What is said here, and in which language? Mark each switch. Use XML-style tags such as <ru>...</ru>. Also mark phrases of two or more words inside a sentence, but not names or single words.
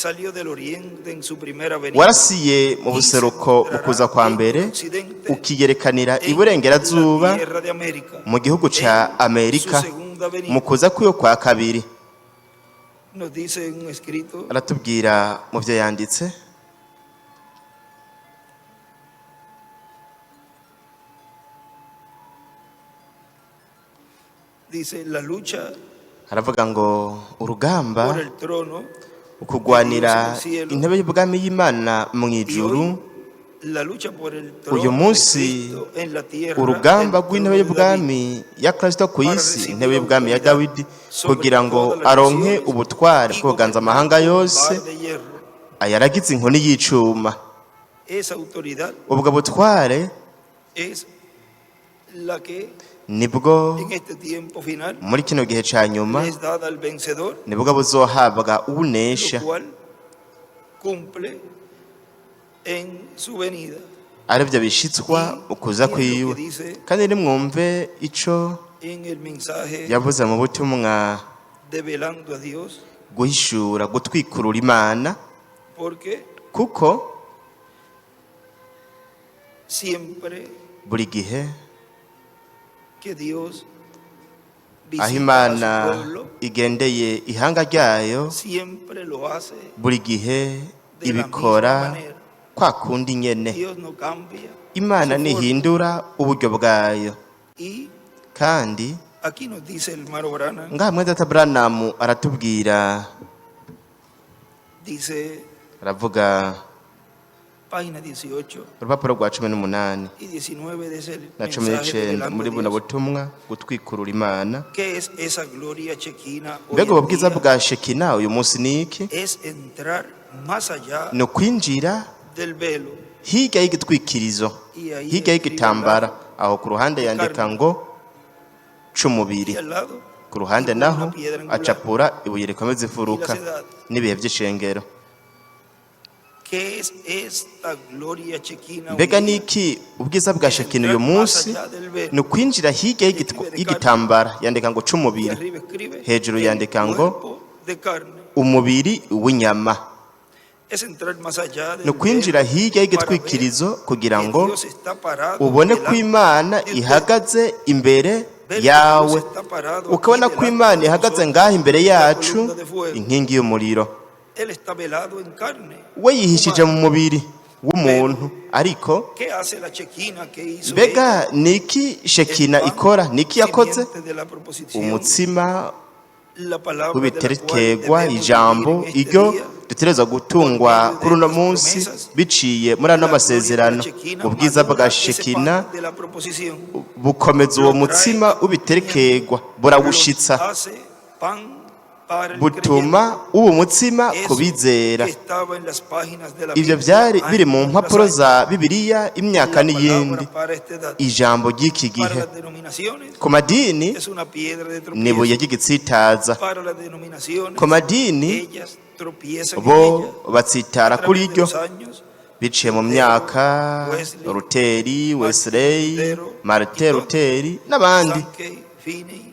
<rn>warasiye mu buseruko ukuza kwa mbere ukiyerekanira iburengerazuba mu gihugu ca Amerika mu kuza kw'iyo kwa kabiri aratubwira mu vyo yanditse</rn> <es>Dice la lucha</es> <rn>haravuga ngo urugamba</rn> <es>por el trono,</es> <rn>ukugwanira intebe y'ubwami y'Imana mu ijuru</rn> <es>la lucha por el trono</es> <rn>uyu</rn> <es>de</es> <rn>munsi</rn> <es>Cristo en la tierra,</es> <rn>urugamba</rn> <es>el</es> <rn>rw'intebe</rn> <es>trono de</es> <rn>y'ubwami ya Kristo ku isi intebe y'ubwami ya Dawidi kugira ngo aronke ubutware bwo kuganza amahanga yose</rn> <es>David, de hierro.</es> <rn>ayaragize inkoni y'icuma</rn> <es>Esa autoridad</es> <rn>ubwo butware</rn> <es>es la que</es> <rn>nibwo</rn> <es>en este tiempo final</es> <rn>muri kino gihe ca nyuma</rn> <es>es dada al vencedor,</es> <rn>nibwo buzohabwa unesha</rn> <es>lo cual cumple en su venida.</es> <rn>arivyo bishitswa ukuza kwiwe kandi nimwumve ico</rn> <es>En el mensaje</es> <rn>yavuze mu butumwa</rn> <es>develando a Dios,</es> <rn>guhishura gutwikurura Imana</rn> <es>porque</es> <rn>kuko</rn> <es>siempre</es> <rn>buri gihe</rn> <es>que Dios</es> <rn>aho</rn> <es>visita a</es> <rn>Imana</rn> <es>su pueblo,</es> <rn>igendeye ihanga ryayo</rn> <es>siempre lo hace</es> <rn>buri gihe</rn> <es>de la</es> <rn>ibikora</rn> <es>misma manera.</es> <rn>kwa kundi nyene</rn> <es>Dios no cambia.</es> <rn>Imana</rn> <es>su forma.</es> <rn>ntihindura uburyo bwayo</rn> <es>Y</es> <rn>kandi</rn> <es>aquí nos dice el hermano Branham,</es> <rn>ngaha mwene data Branham aratubwira</rn> <es>dice,</es> <rn>aravuga</rn> <es>página 18</es> <rn>urupapuro rwa 18</rn> <es>y 19 de ese</es> <rn>na</rn> <es>mensaje</es> <rn>19 muri</rn> <es>revelando</es> <rn>buno</rn> <es>Dios.</es> <rn>butumwa gutwikurura Imana.</rn> <es>¿Qué es esa gloria chequina hoy</es> <rn>Mbega ubu</rn> <es>en</es> <rn>bwiza</rn> <es>día?</es> <rn>bwa Shekina uyu munsi ni iki?</rn> <es>Es entrar más allá</es> <rn>Ni ukwinjira</rn> <es>del velo.</es> <rn>hirya y'igitwikirizo,</rn> <es>Y ahí</es> <rn>hirya</rn> <es>escribe</es> <rn>y'igitambara.</rn> <es>al lado,</es> <rn>Aho ku ruhande yandika ngo c'umubiri,</rn> <es>y al lado,</es> <rn>ku ruhande</rn> <es>y</es> <rn>naho</rn> <es>una piedra angular.</es> <rn>acapura ibuye rikomeza</rn> <es>Y</es> <rn>ifuruka</rn> <es>las edades.</es> <rn>n'ibihe by'ishengero.</rn> <es>¿Qué es esta gloria chequina hoy</es> <rn>Mbega</rn> <es>en</es> <rn>ni</rn> <es>día?</es> <rn>iki ubwiza bwa</rn> <es>Es</es> <rn>Shekina</rn> <es>entrar</es> <rn>uyu</rn> <es>más</es> <rn>munsi?</rn> <es>allá del velo.</es> <rn>Ni ukwinjira hirya y'igitambara, yandika ngo</rn> <es>Y</es> <rn>c'umubiri,</rn> <es>arriba escribe</es> <rn>hejuru</rn> <es>el</es> <rn>yandika ngo</rn> <es>cuerpo de carne.</es> <rn>umubiri w'inyama.</rn> <es>Es entrar más allá del</es> <rn>Ni ukwinjira</rn> <es>velo</es> <rn>hirya y'igitwikirizo kugira</rn> <es>que</es> <rn>ngo</rn> <es>Dios está parado</es> <rn>ubone ko</rn> <es>delante</es> <rn>Imana</rn> <es>de usted.</es> <rn>ihagaze imbere</rn> <es>Ver que</es> <rn>yawe,</rn> <es>Dios está parado aquí</es> <rn>ukabona ko</rn> <es>delante</es> <rn>Imana</rn> <es>de</es> <rn>ihagaze</rn> <es>nosotros,</es> <rn>ngaho imbere</rn> <es>la</es> <rn>yacu,</rn> <es>columna de fuego.</es> <rn>inkingi y'umuriro.</rn> <es>Él está velado en carne.</es> <rn>We yihishije mu</rn> <es>humana.</es> <rn>mubiri w'umuntu, ariko</rn> <es>¿Qué hace la chequina que hizo</es> <rn>mbega</rn> <es>ella?</es> <rn>ni iki Shekina</rn> <es>El pan</es> <rn>ikora? Ni iki yakoze?</rn> <es>simiente de la proposición,</es> <rn>umutsima</rn> <es>la palabra de la</es> <rn>w'ibiterekegwa,</rn> <es>cual debemos</es> <rn>ijambo</rn> <es>vivir en este</es> <rn>iryo</rn> <es>día,</es> <rn>dutegerezwa gutungwa kuri uno munsi biciye muri ano masezerano. Ubwiza bwa Shekina</rn> <es>de la proposición</es> <rn>bukomeza uwo mutsima w'ibiterekegwa, burawushitsa,</rn> <es>hace pan para el</es> <rn>butuma uwo mutsima ku bizera.</rn> <es>que estaba en las páginas de la</es> <rn>Ibyo</rn> <es>Biblia</es> <rn>byari biri mu</rn> <es>años</es> <rn>mpapuro</rn> <es>tras</es> <rn>za Bibiliya imyaka</rn> <es>años. La</es> <rn>n'iyindi.</rn> <es>palabra para esta edad,</es> <rn>Ijambo ry'iki</rn> <es>para</es> <rn>gihe</rn> <es>las denominaciones</es> <rn>ku madini</rn> <es>es una piedra de</es> <rn>ni ibuye</rn> <es>tropiezo.</es> <rn>ry'igitsitaza,</rn> <es>Para las denominaciones</es> <rn>ku madini</rn> <es>ellas tropiezan en</es> <rn>bo</rn> <es>ella.</es> <rn>batsitara</rn> <es>A</es> <rn>kuri</rn> <es>través de</es> <rn>ryo</rn> <es>los años,</es> <rn>biciye mu myaka, Ruteri, Wesley, Martin Luther n'abandi, Sankey, Finney,</rn>